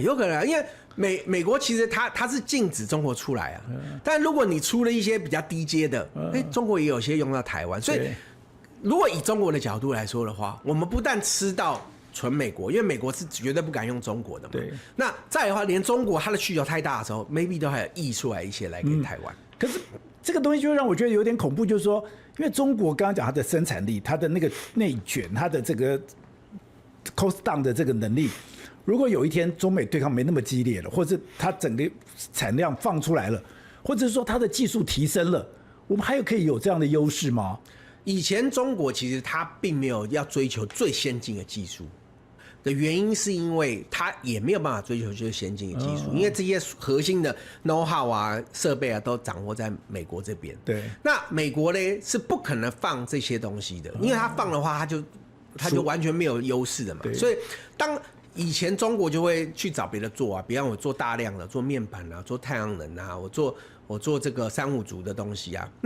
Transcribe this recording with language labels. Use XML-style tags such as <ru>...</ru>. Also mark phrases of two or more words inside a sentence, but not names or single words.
<zh>有可能，因為美國其實它是禁止中國出來啊，但如果你出了一些比較低階的，中國也有些用到台灣，所以如果以中國的角度來說的話，我們不但吃到純美國，因為美國是絕對不敢用中國的嘛。對。那再來的話，連中國它的需求太大的時候 ，maybe 都還有溢出來一些來給台灣。可是這個東西就讓我覺得有點恐怖，就是說，因為中國剛剛講它的生產力、它的那個內捲、它的這個</zh> <en>cost down</en> <zh>的這個能力，如果有一天中美對抗沒那麼激烈了，或者它整個產量放出來了，或者是說它的技術提升了，我們還可以有這樣的優勢嗎？以前中國其實它並沒有要追求最先進的技術的原因，是因為它也沒有辦法追求最先進的技術，因為這些核心的</zh> <en>know how</en> <zh>啊、設備啊都掌握在美國這邊。對，那美國呢是不可能放這些東西的，因為它放的話，它就完全沒有優勢的嘛。所以當以前中國就會去找別的做啊，比方我做大量的做面板啊，做太陽能啊，我做這個三五族的東西啊。</zh>